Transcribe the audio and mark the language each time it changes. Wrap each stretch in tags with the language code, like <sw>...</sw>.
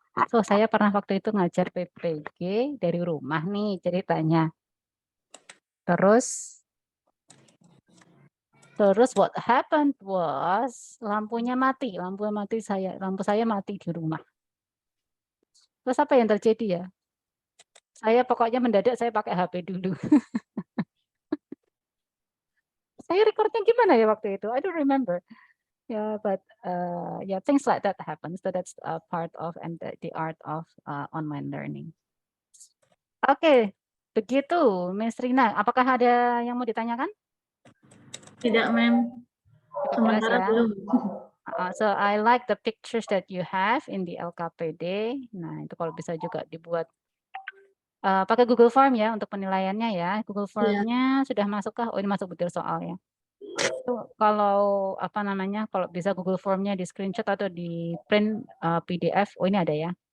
<id>So, saya pernah waktu itu ngajar PPG dari rumah nih ceritanya. Terus</id> <en>what happened was</en> <id>lampu lampu saya mati di rumah. Terus apa yang terjadi ya? Saya pokoknya mendadak saya pakai HP dulu. Saya recordnya gimana ya waktu itu?</id> <en>I don't remember. Yeah, but yeah, things like that happen. So that's a part of and the art of online learning.</en> <id>Oke, begitu, Miss Rina. Apakah ada yang mau ditanyakan? Tidak, Mem. Cukup jelas Sementara ya. belum.</id> <en>So I like the pictures that you have in the LKPD.</en> <id>Nah, itu kalau bisa juga dibuat pakai Google Form ya untuk penilaiannya ya. Google Iya. Form-nya sudah masukkah? Oh, ini masuk betul soalnya. Itu kalau apa namanya, kalau bisa Google Form-nya di-screenshot atau di-print PDF. Oh, ini ada ya.</id>